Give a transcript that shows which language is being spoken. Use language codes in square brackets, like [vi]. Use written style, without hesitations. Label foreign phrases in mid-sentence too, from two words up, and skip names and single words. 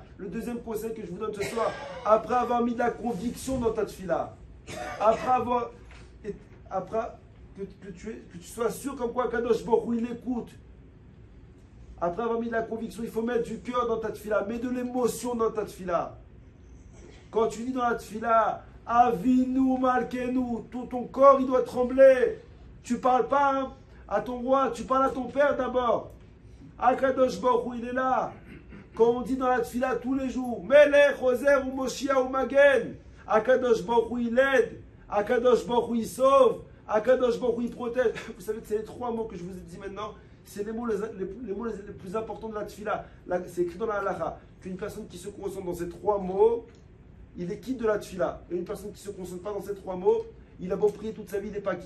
[fr] Le deuxième conseil que je vous donne ce soir, après avoir mis de la conviction dans ta tefila, après que tu sois sûr comme quoi Akadosh Baruch Hu il écoute, Après avoir mis de la conviction, il faut mettre du cœur dans ta tefila, mets de l'émotion dans ta tefila. Quand tu dis dans la tefila, Avinu Malkenu, tout ton corps il doit trembler. Tu parles pas à ton roi, tu parles à ton père d'abord. Akadosh Baruch Hu, il est là. Quand on dit dans la tefila tous les jours, Melech, Ozer ou Moshiach ou Magen, Akadosh Baruch Hu, il aide. Akadosh Baruch Hu, il sauve. Akadosh Baruch Hu, il protège. Vous savez que c'est les trois mots que je vous ai dit maintenant. C'est les mots les plus importants de la tefila. C'est écrit dans la halakha qu'une personne qui se concentre dans ces trois mots, il est quitte de la tefila. Et une personne qui ne se concentre pas dans ces trois mots, il a beau prier toute sa vie, il n'est pas quitte.